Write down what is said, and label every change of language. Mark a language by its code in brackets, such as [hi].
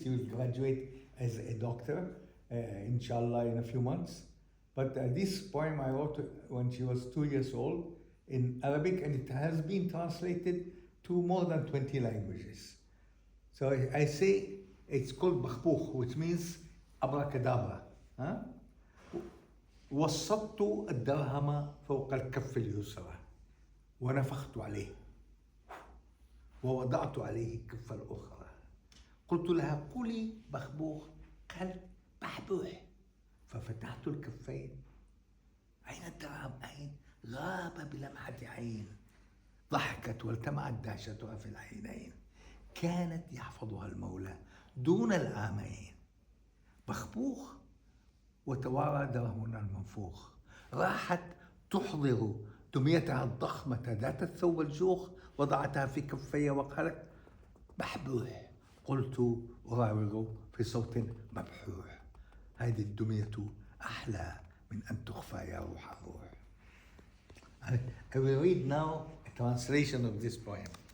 [en] She will graduate as a doctor, inshallah, in a few months. But this poem I wrote when she was 2 years old in Arabic, and it has been translated to more than 20 languages. So I say it's called Bakhbukh, which means abracadabra. [ar] وسطت الدرهم فوق الكف اليسرى ونفخت عليه ووضعت عليه الكف الأخرى قلت لها كلي بخبوخ قال بحبوح. ففتحت الكفين. أين الدرهم؟ أين؟ غاب بلمحة عين. ضحكت والتمعت دهشتها في العينين. كانت يحفظها المولى دون العامين. بخبوخ وتوارى درهنا المنفوخ. راحت تحضر دميتها الضخمة ذات الثوب الجوخ، وضعتها في كفي وقالت بحبوح. قلت أراوغ في صوت مبحوح: هذه الدمية أحلى من أن تخفى يا روح الروح. [en] I will read now a translation of this poem.